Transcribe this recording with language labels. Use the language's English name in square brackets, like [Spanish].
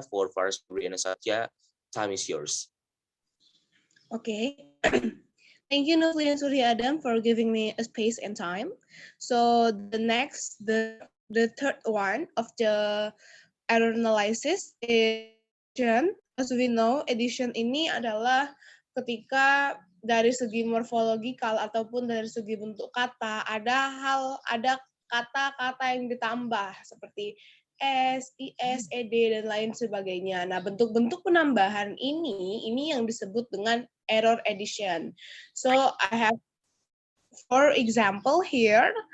[English] For Farras, Febriana, Satya, time is yours. Okay. Thank you, Nuflihin and Surya Adam, for giving me a space and time. So the third one of the error analysis is addition. As we know, [Indonesian] addition ini adalah ketika dari segi morfologikal ataupun dari segi bentuk kata ada kata-kata yang ditambah seperti S, IS, ED, dan lain sebagainya. Nah, bentuk-bentuk penambahan ini yang disebut dengan error addition. [English] So, I have for example here.